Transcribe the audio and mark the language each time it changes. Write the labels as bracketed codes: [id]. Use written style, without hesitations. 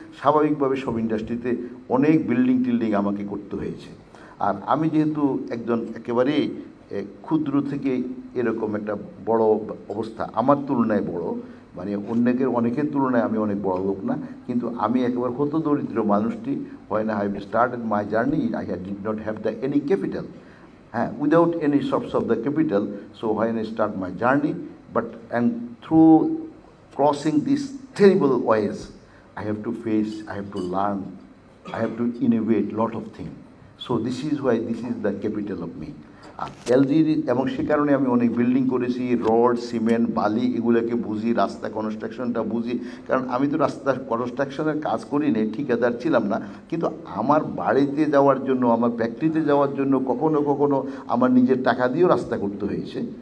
[bn] স্বাভাবিকভাবে সব ইন্ডাস্ট্রিতে অনেক বিল্ডিং টিল্ডিং আমাকে করতে হয়েছে। আর আমি যেহেতু একজন একেবারেই ক্ষুদ্র থেকে এরকম একটা বড় অবস্থা, আমার তুলনায় বড়, মানে অনেকের তুলনায় আমি অনেক বড় লোক না, কিন্তু আমি একেবারে হতদরিদ্র মানুষটি। [en] when I started my journey I did not have any capital, without any source of the capital. So when I start my journey, and through crossing these terrible ways, I have to face, I have to learn, I have to innovate lot of things. So this is why this is the capital of me. [bn] LGD, এবং সে কারণে আমি অনেক building করেছি, rod, cement, বালি এগুলোকে বুঝি, রাস্তা কনস্ট্রাকশনটা বুঝি। কারণ আমি তো রাস্তা কনস্ট্রাকশনের কাজ করি না, ঠিকাদার ছিলাম না, কিন্তু আমার বাড়িতে যাওয়ার জন্য, আমার ফ্যাক্টরিতে যাওয়ার জন্য কখনো কখনো আমার নিজের টাকা দিয়েও রাস্তা করতে হয়েছে।